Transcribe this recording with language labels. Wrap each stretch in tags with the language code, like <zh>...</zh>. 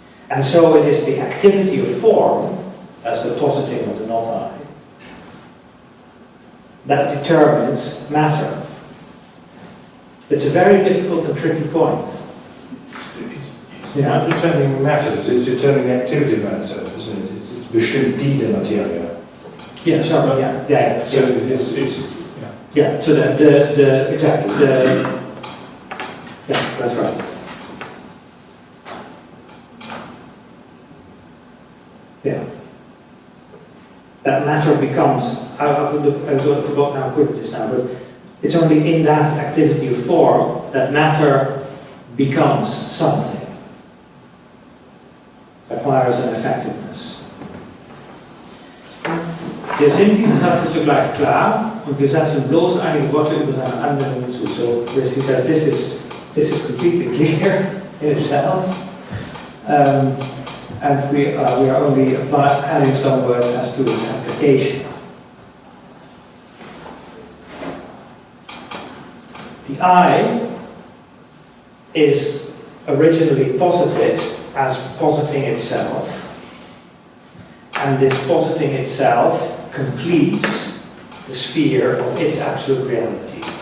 <en>And so it is the activity of form, that's the positing of the not I, that determines matter. It's a very difficult and tricky point. Yeah, determining matter, it's determining the activity of matter, isn't it?</en> <de>It's bestimmt die Materie.</de> <en>Yeah, sorry, yeah. So it's yeah. Yeah, so the exactly, yeah, that's right. Yeah. That matter becomes, I forgot how to put it just now, but it's only in that activity of form that matter becomes something, acquires an effectiveness.</en> <de>Der Sinn dieses Satzes ist sogleich klar und wir setzen bloß einige Worte über seine Anwendungen zu.</de> <en>So he says this is completely clear in itself, and we are only adding some words as to its application. The I is originally posited as positing itself, and this positing itself completes the sphere of its absolute reality.</en>